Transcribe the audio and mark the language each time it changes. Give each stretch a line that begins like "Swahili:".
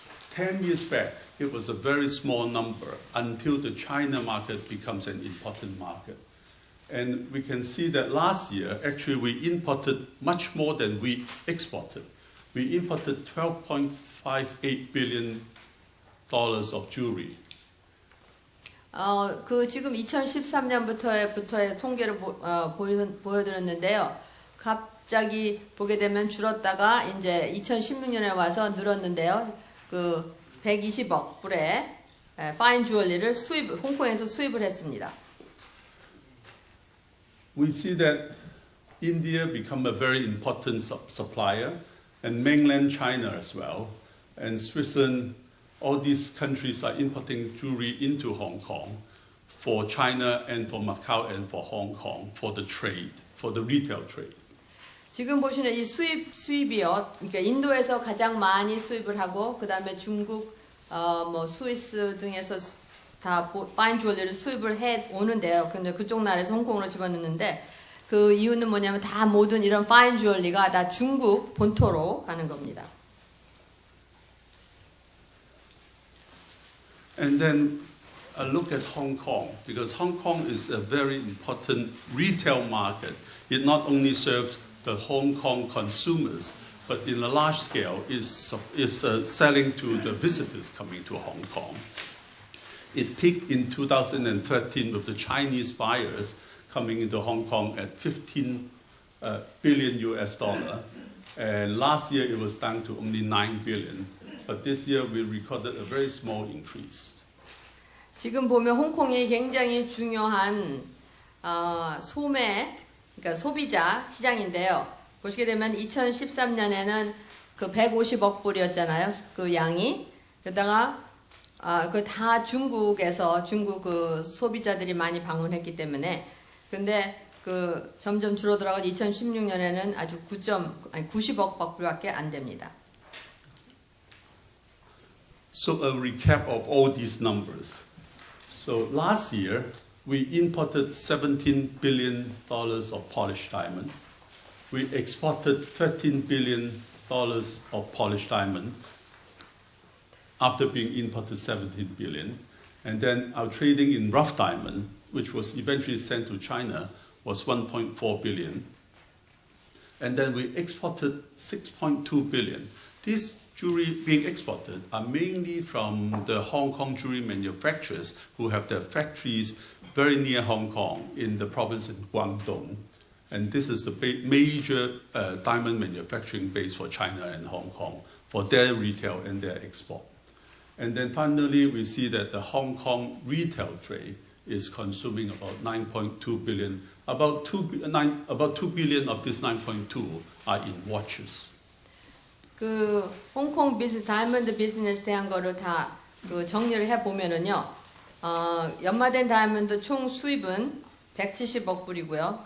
English: 10 years back, it was a very small number until the China market becomes an important market. And we can see that last year, actually, we imported much more than we exported. We imported $12.58 billion of jewelry.
Korean: 지금 2013년부터의 통계를 보여드렸는데요. 갑자기 보게 되면 줄었다가 이제 2016년에 와서 늘었는데요. 그 120억 불의 파인 주얼리를 홍콩에서 수입을 했습니다.
English: We see that India become a very important supplier, and mainland China as well, and Switzerland. All these countries are importing jewelry into Hong Kong for China and for Macau and for Hong Kong for the trade, for the retail trade.
Korean: 지금 보시는 이 수입이요. 그러니까 인도에서 가장 많이 수입을 하고 그다음에 중국, 스위스 등에서 다 파인 주얼리를 수입을 해 오는데요. 근데 그쪽 나라에서 홍콩으로 집어넣는데 그 이유는 뭐냐면 다 모든 이런 파인 주얼리가 다 중국 본토로 가는 겁니다.
English: And then a look at Hong Kong, because Hong Kong is a very important retail market. It not only serves the Hong Kong consumers, but in a large scale is selling to the visitors coming to Hong Kong. It peaked in 2013 with the Chinese buyers coming into Hong Kong at 15 billion US dollar. And last year it was down to only 9 billion. But this year we recorded a very small increase.
Korean: 지금 보면 홍콩이 굉장히 중요한 그러니까 소비자 시장인데요. 보시게 되면 2013년에는 그 150억 불이었잖아요. 그 양이. 그러다가 그 다 중국 그 소비자들이 많이 방문했기 때문에 근데 그 점점 줄어들어서 2016년에는 아주 90억 불밖에 안 됩니다.
English: So a recap of all these numbers. So last year we imported $17 billion of polished diamond. We exported $13 billion of polished diamond after being imported $17 billion. And then our trading in rough diamond, which was eventually sent to China, was $1.4 billion. And then we exported 6.2 billion. These jewelry being exported are mainly from the Hong Kong jewelry manufacturers who have their factories very near Hong Kong in the province of Guangdong. And this is the major diamond manufacturing base for China and Hong Kong for their retail and their export. And then finally, we see that the Hong Kong retail trade is consuming about 9.2 billion. About 2 billion of this 9.2 are in watches.
Korean: 그 홍콩 다이아몬드 비즈니스 대한 거를 다 그 정리를 해 보면은요. 연마된 다이아몬드 총 수입은 170억 불이고요.